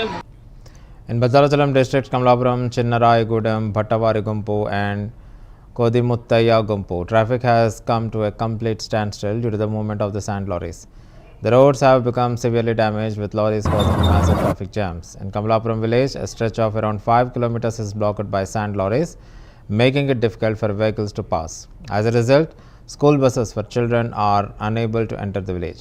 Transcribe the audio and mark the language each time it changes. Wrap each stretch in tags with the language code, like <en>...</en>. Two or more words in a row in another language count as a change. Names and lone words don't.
<en>In Bhadrachalam district, Kamalapuram, Chinnarayagudem, Bhattavarigumpu and Kodimuttaya-Gumpu, traffic has come to a complete standstill due to the movement of the sand lorries. The roads have become severely damaged with lorries causing massive traffic jams. In Kamalapuram village, a stretch of around 5 kilometers is blocked by sand lorries, making it difficult for vehicles to pass. As a result, school buses for children are unable to enter the village.</en>